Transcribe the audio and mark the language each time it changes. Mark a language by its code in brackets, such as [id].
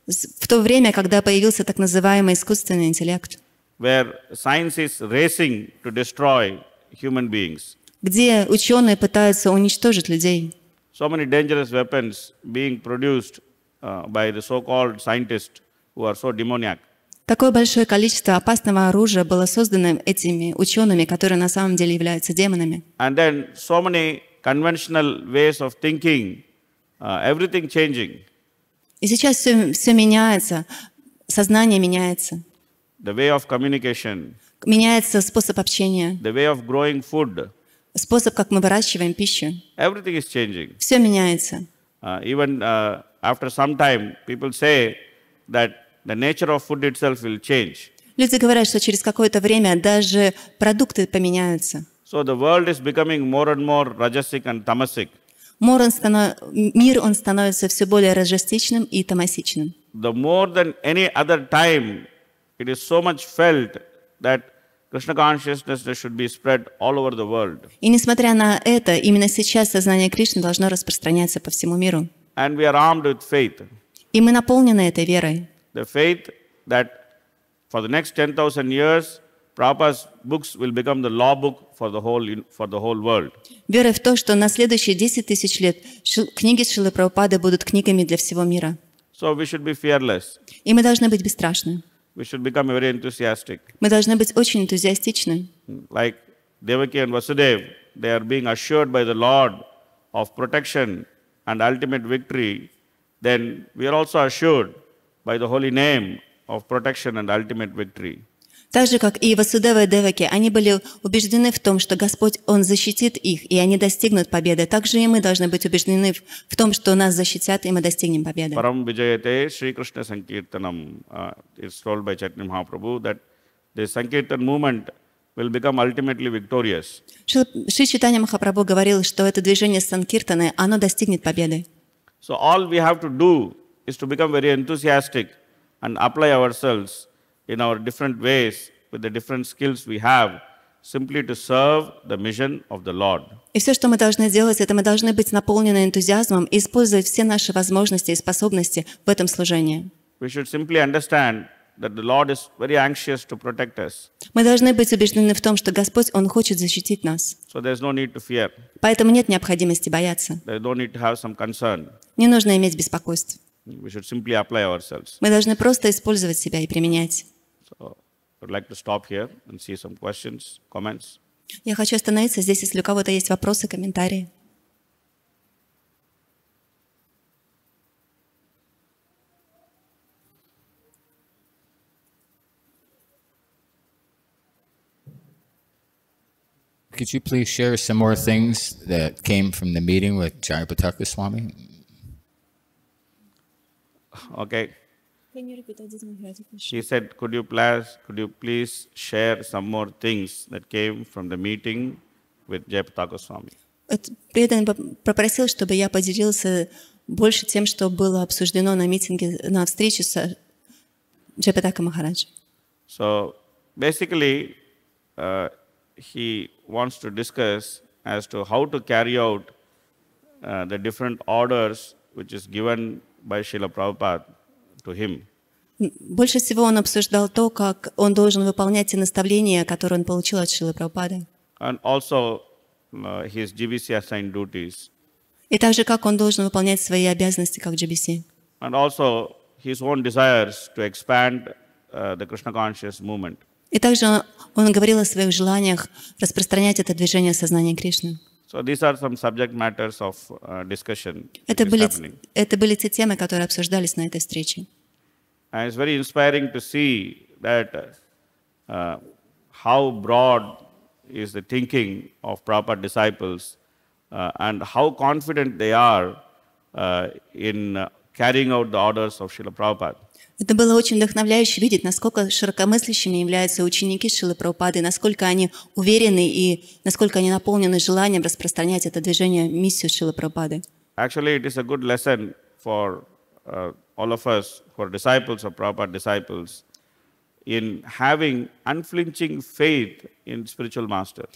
[ru] В то время, когда появился так называемый искусственный интеллект. [en] Where science is racing to destroy human beings. [ru] Где ученые пытаются уничтожить людей. [en] So many dangerous weapons being produced by the so-called scientists who are so demoniac. [ru] Такое большое количество опасного оружия было создано этими учеными, которые на самом деле являются демонами. [en] And then so many conventional ways of thinking, everything changing. [ru] И сейчас все меняется, сознание меняется. [en] The way of communication. [ru] Меняется способ общения. [en] The way of growing food. [ru] Способ, как мы выращиваем пищу. [en] Everything is changing. [ru] Все меняется. [en] Even after some time, people say that the nature of food itself will change. [ru] Люди говорят, что через какое-то время даже продукты поменяются. [en] So the world is becoming more and more rajasic and tamasic. [ru] Мир, он становится все более раджастичным и тамасичным. [en] The more than any other time, it is so much felt that Krishna consciousness should be spread all over the world. [ru] И несмотря на это, именно сейчас сознание Кришны должно распространяться по всему миру. [en] And we are armed with faith. [ru] И мы наполнены этой верой. [en] The faith that for the next 10,000 years, Prabhupada's books will become the law book for the whole world. [ru] Верой в то, что на следующие 10 тысяч лет книги Шрилы Прабхупады будут книгами для всего мира. [en] So we should be fearless. [ru] И мы должны быть бесстрашны. [en] We should become very enthusiastic. [ru] Мы должны быть очень энтузиастичны. [en] Like Devaki and Vasudev, they are being assured by the Lord of protection and ultimate victory. Then we are also assured by the holy name of protection and ultimate victory. [ru] Так же, как и Васудева и Деваки, они были убеждены в том, что Господь, Он защитит их, и они достигнут победы. Также и мы должны быть убеждены в том, что нас защитят, и мы достигнем победы. [sa] Param Vijayate Shri Krishna Sankirtanam [en] is told by Chaitanya Mahaprabhu that the Sankirtan movement will become ultimately victorious. [ru] Шри Чайтанья Махапрабху говорил, что это движение Санкиртаны, оно достигнет победы. [en] So all we have to do is to become very enthusiastic and apply ourselves in our different ways with the different skills we have, simply to serve the mission of the Lord. [ru] И все, что мы должны делать, это мы должны быть наполнены энтузиазмом и использовать все наши возможности и способности в этом служении. [en] We should simply understand that the Lord is very anxious to protect us. [ru] Мы должны быть убеждены в том, что Господь, Он хочет защитить нас. [en] So there's no need to fear. [ru] Поэтому нет необходимости бояться. [en] There's no need to have some concern. [ru] Не нужно иметь беспокойство. [en] We should simply apply ourselves. [ru] Мы должны просто использовать себя и применять. [en] So I'd like to stop here and see some questions, comments. [ru] Я хочу остановиться здесь, если у кого-то есть вопросы, комментарии. [en] Could you please share some more things that came from the meeting with Charipataka Swami? Okay. She said, could you please share some more things that came from the meeting with Jayapataka Swami? [ru] Преданный попросил, чтобы я поделился больше тем, что было обсуждено на митинге, на встрече с Джайапатака Махараджа. [en] So basically, he wants to discuss as to how to carry out the different orders which is given by Srila Prabhupada to him. [ru] Больше всего он обсуждал то, как он должен выполнять те наставления, которые он получил от Шрилы Прабхупады. [en] And also his GBC assigned duties, [ru] И также, как он должен выполнять свои обязанности как GBC. [en] and also his own desires to expand the Krishna conscious movement. [ru] И также он говорил о своих желаниях распространять это движение сознания Кришны. [en] So these are some subject matters of discussion which [ru] Это [en] is [ru] были, [en] happening. [ru] это были те темы, которые обсуждались на этой встрече. [en] And it's very inspiring to see that how broad is the thinking of Prabhupada disciples and how confident they are in carrying out the orders of Srila Prabhupada. [ru] Это было очень вдохновляюще видеть, насколько широкомыслящими являются ученики Шрилы Прабхупады, насколько они уверены и насколько они наполнены желанием распространять это движение, миссию Шрилы Прабхупады. [en] Actually, it is a good lesson for all of us who are disciples of Prabhupada disciples in having unflinching faith in spiritual master.